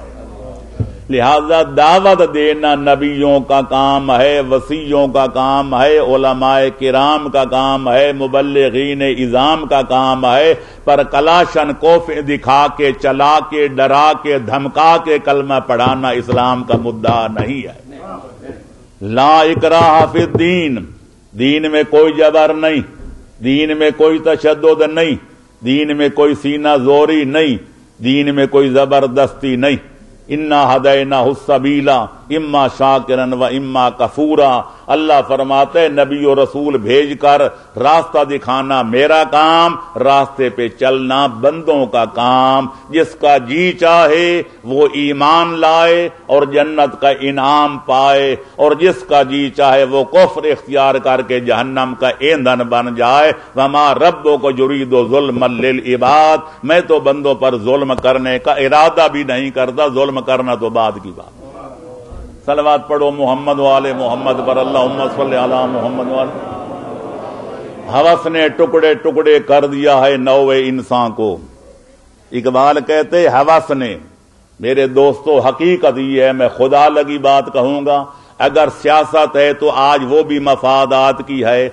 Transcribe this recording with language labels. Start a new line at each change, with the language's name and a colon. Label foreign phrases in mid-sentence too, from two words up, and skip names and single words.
Urdu: لہذا دعوت دینا نبیوں کا کام ہے، وصیوں کا کام ہے، علماء کرام کا کام ہے، مبلغین اعظام کا کام ہے، پر کلاشن کوفے دکھا کے، چلا کے، ڈرا کے، دھمکا کے کلمہ پڑھانا اسلام کا مدعا نہیں ہے.
Arabic: لا اکراہ فی الدین،
Urdu: دین میں کوئی جبر نہیں، دین میں کوئی تشدد نہیں، دین میں کوئی سینہ زوری نہیں، دین میں کوئی زبردستی نہیں.
Arabic: انا ہدیناہ السبیل اما شاکرا و اما کفورا.
Urdu: اللہ فرماتے نبی و رسول بھیج کر راستہ دکھانا میرا کام، راستے پہ چلنا بندوں کا کام. جس کا جی چاہے وہ ایمان لائے اور جنت کا انعام پائے، اور جس کا جی چاہے وہ کفر اختیار کر کے جہنم کا ایندھن بن جائے.
Arabic: وما ربک یرید ظلما للعباد،
Urdu: میں تو بندوں پر ظلم کرنے کا ارادہ بھی نہیں کرتا، ظلم کرنا تو بعد کی بات. صلوات پڑھو محمد والے محمد پر،
Arabic: اللہم صلی علی محمد
Urdu: والے. ہوس نے ٹکڑے ٹکڑے کر دیا ہے نوع انسان کو. اقبال کہتے ہوس نے، میرے دوستو حقیقت یہ ہے، میں خدا لگی بات کہوں گا، اگر سیاست ہے تو آج وہ بھی مفادات کی ہے.